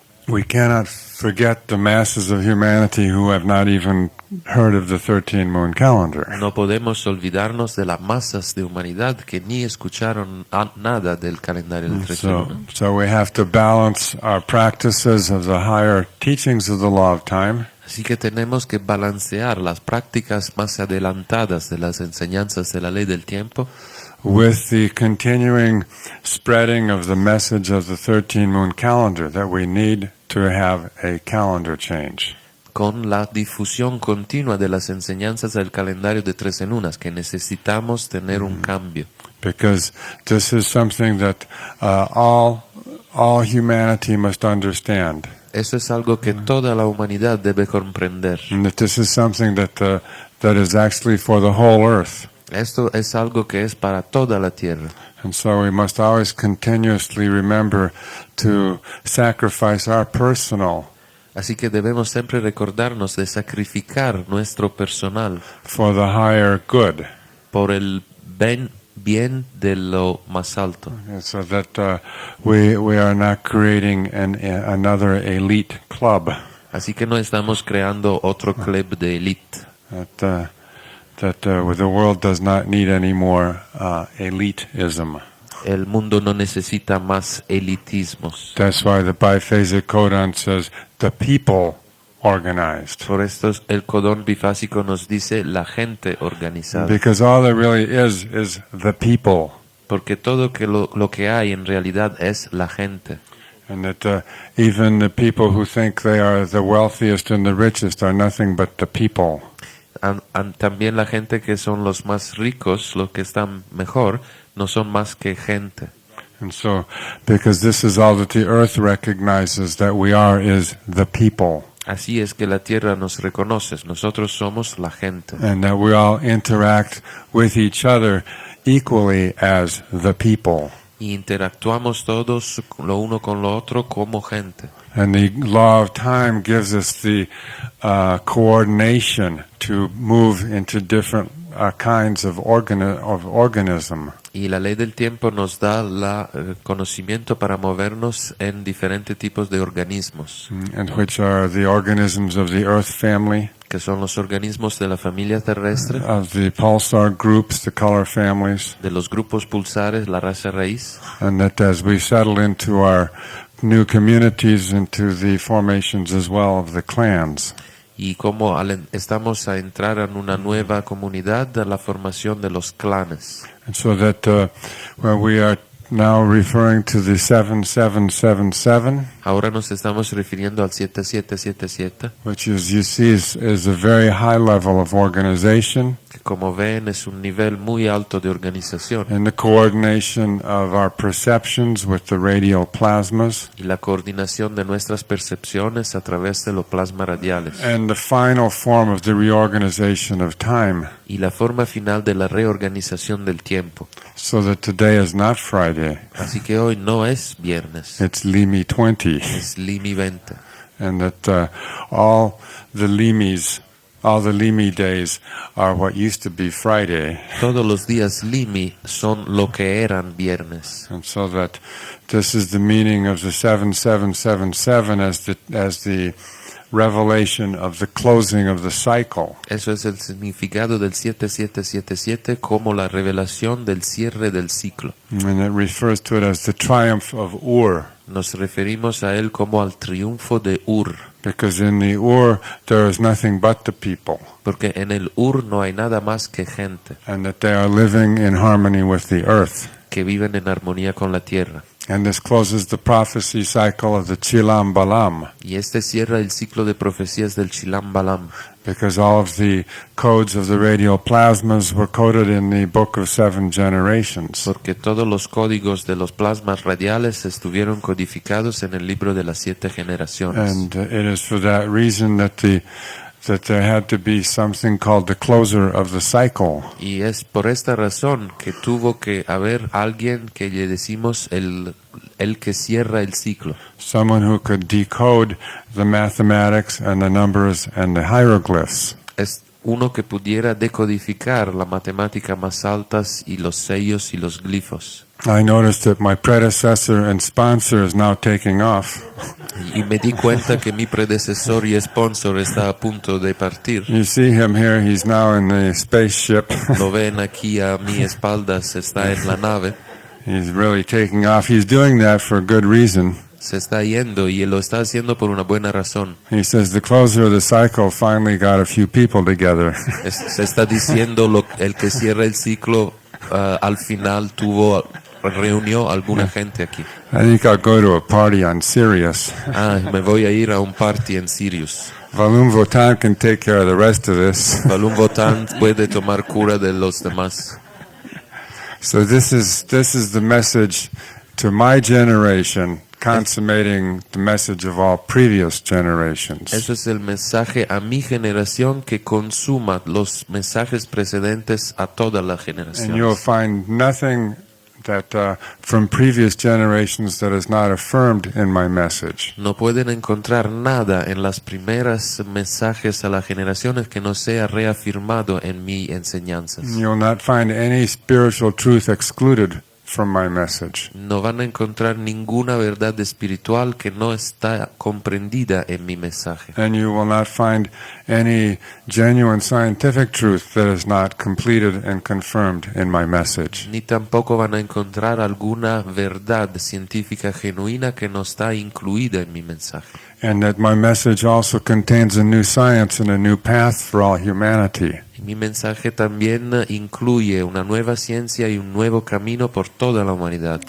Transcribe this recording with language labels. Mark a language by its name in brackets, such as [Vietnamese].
[English] we cannot forget the masses of humanity who have not even heard of the 13 moon calendar. [Spanish] No podemos olvidarnos de las masas de humanidad que ni escucharon nada del calendario de 13 lunas. [English] So we have to balance our practices of the higher teachings of the law of time [Spanish] Así que tenemos que balancear las prácticas más adelantadas de las enseñanzas de la ley del tiempo [English] with the continuing spreading of the message of the 13 moon calendar, that we need to have a calendar change. [Spanish] con la difusión continua de las enseñanzas del calendario de 13 lunas, que necesitamos tener un cambio. [English] Because this is something that all humanity must understand. [Spanish] Eso es algo que toda la humanidad debe comprender. [English] And that this is something that is actually for the whole earth. [Spanish] Esto es algo que es para toda la tierra. [English] And so we must always continuously remember to sacrifice our personal [Spanish] Así que debemos siempre recordarnos de sacrificar nuestro personal [English] for the higher good. [Spanish] por el bien de lo más alto. [English] So that we are not creating another elite club. [Spanish] Así que no estamos creando otro club de élite. [English] That the world does not need any more elitism. [Spanish] El mundo no necesita más elitismos. [English] That's why the biphasic codon says the people organized. [Spanish] Por esto el codón bifásico nos dice la gente organizada. [English] Because all there really is the people. [Spanish] Porque todo lo que hay en realidad es la gente. [English] And that even the people who think they are the wealthiest and the richest are nothing but the people. [Spanish] También la gente que son los más ricos, los que están mejor, no son más que gente. [English] And so, because this is all that the earth recognizes that we are is the people. [Spanish] Así es que la tierra nos reconoce, nosotros somos la gente. [English] And that we all interact with each other equally as the people. [Spanish] Y interactuamos todos lo uno con lo otro como gente. [English] And the law of time gives us the coordination to move into different kinds of organism. [Spanish] Y la ley del tiempo nos da el conocimiento para movernos en diferentes tipos de organismos. [English] And which are the organisms of the Earth family, [Spanish] que son los organismos de la familia terrestre, [English] of the pulsar groups, the color families, [Spanish] de los grupos pulsares, la raza raíz. [English] and that as we settle into our new communities, into the formations as well of the clans. [Spanish] Y como estamos a entrar en una nueva comunidad, de la formación de los clanes. [English] And so that when we are now referring to the 7777, [Spanish] Ahora nos estamos refiriendo al 7777, [English] which is, you see, is a very high level of organization [Spanish] que como ven es un nivel muy alto de organización. [English] and the coordination of our perceptions with the radial plasmas, [Spanish] Y la coordinación de nuestras percepciones a través de los plasmas radiales. [English] and the final form of the reorganization of time, [Spanish] Y la forma final de la reorganización del tiempo. [English] so that today is not Friday, [Spanish] Así que hoy no es viernes, [English] it's Limi 20, [Spanish] es Limi 20. [English] and that all the Limi days are what used to be Friday, [Spanish] Todos los días Limi son lo que eran viernes. [English] and so that this is the meaning of the 7777 as the revelation of the closing of the cycle. [Spanish] Eso es el significado del 7777 como la revelación del cierre del ciclo. [English] And it refers to it as the triumph of Ur. [Spanish] Nos referimos a él como al triunfo de Ur, [English] Because in the Ur, there is nothing but the people. [Spanish] porque en el Ur no hay nada más que gente [English] And that they are living in harmony with the earth. [Spanish] que viven en armonía con la tierra. [English] And this closes the prophecy cycle of the Chilam Balam. [Spanish] Y este cierra el ciclo de profecías del Chilam Balam, [English] Because all of the codes of the radial plasmas were coded in the Book of Seven Generations. [Spanish] porque todos los códigos de los plasmas radiales estuvieron codificados en el libro de las 7 generaciones. [English] And it is for that reason that there had to be something called the closer of the cycle. [Spanish] Y es por esta razón que tuvo que haber alguien que le decimos el que cierra el ciclo. [English] Someone who could decode the mathematics and the numbers and the hieroglyphs. [Spanish] Es uno que pudiera decodificar la matemática más altas y los sellos y los glifos. [English] I noticed that my predecessor and sponsor is now taking off. [Spanish] Y me di cuenta que mi predecesor y sponsor está a punto de partir. [English] You see him here, he's now in the spaceship. [Spanish] Lo ven aquí a mi espaldas, está en la nave. [English] He's really taking off. He's doing that for a good reason. [Spanish] Se está yendo y lo está haciendo por una buena razón. [English] He says the closer of the cycle finally got a few people together. [Spanish] Se está diciendo el que cierra el ciclo al final reunió alguna gente aquí. [English] I think I'll go to a party on Sirius. [Spanish] Me voy a ir a un party en Sirius. [English] Valum Votan can take care of the rest of this. [Spanish] Balún Votan puede tomar cura de los demás. [English] So this is the message to my generation, consummating the message of all previous generations. [Spanish] Eso es el mensaje a mi generación que consuma los mensajes precedentes a todas las [English] And you'll [Spanish] generaciones. [English] find nothing that from previous generations that is not affirmed in my message. [Spanish] No pueden encontrar nada en las primeras mensajes a las generaciones que no sea reafirmado en mi enseñanzas. [English] You'll not find any spiritual truth excluded from my message. [Spanish] No van a encontrar ninguna verdad espiritual que no está comprendida en mi mensaje. [English] And you will not find any genuine scientific truth that is not completed and confirmed in my message. [Spanish] Ni tampoco van a encontrar alguna verdad científica genuina que no está incluida en mi mensaje. [English] And that my message also contains a new science and a new path for all humanity. [Spanish] Mi mensaje también incluye una nueva ciencia y un nuevo camino por toda la humanidad.